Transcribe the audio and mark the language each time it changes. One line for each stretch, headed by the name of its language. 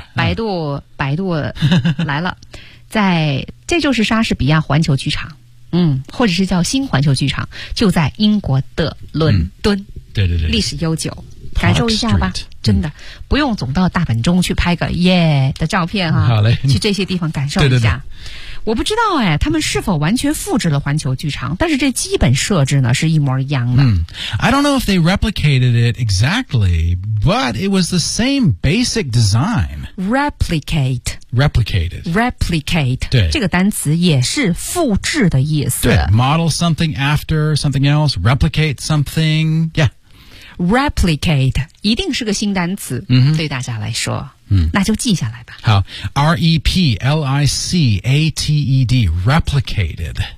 Chinese: 百度来了在这就是莎士比亚环球剧场嗯，或者是叫新环球剧场，就在英国的伦敦，嗯、对对对，历史悠久，
English: Park、
Chinese: 感受一下吧，
English: Street,
Chinese: 真的、嗯、不用总到大本钟去拍个耶的照片哈、啊，好嘞，去这些地方感受一下。对对对我不知道哎，他们是否完全复制了环球剧场，但是这基本设置呢是一模一样的。
English: I don't know if they replicated it exactly, but it was the same basic design. Replicate. Replicated. Replicate.
Chinese: 对，这个单词也是复制的意思。对，
English: model something after something else, replicate something. Yeah.
Chinese: Replicate 一定是个新单词、 mm-hmm. 对大家来说、 mm. 那就记下来吧。好，
English: R-E-P-L-I-C-A-T-E-D. Replicated.